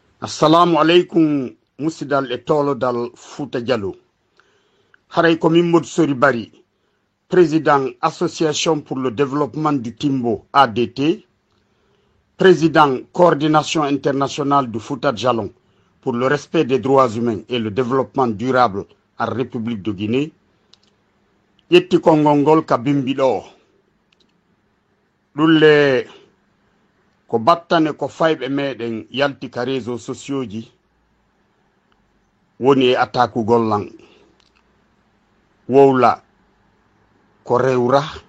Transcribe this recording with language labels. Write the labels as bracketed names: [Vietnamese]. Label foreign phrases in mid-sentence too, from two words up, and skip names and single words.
[Arabic] Assalamu alaikum [Fula] musidal e tolodal Fouta Diallo. Haray ko Mimodou Sori Bari, [French] président Association pour le développement du Timbo ADT, président Coordination internationale du Fouta Djallon pour le respect des droits humains et le développement durable en République de Guinée. [Fula] Yetti kongongol ka bimbiɗo ɗulle ko battane ko fayɓe meɗen yalti ka [French] réseaux sociaux [Fula] ji woni e attaque gollan wowla ko rewra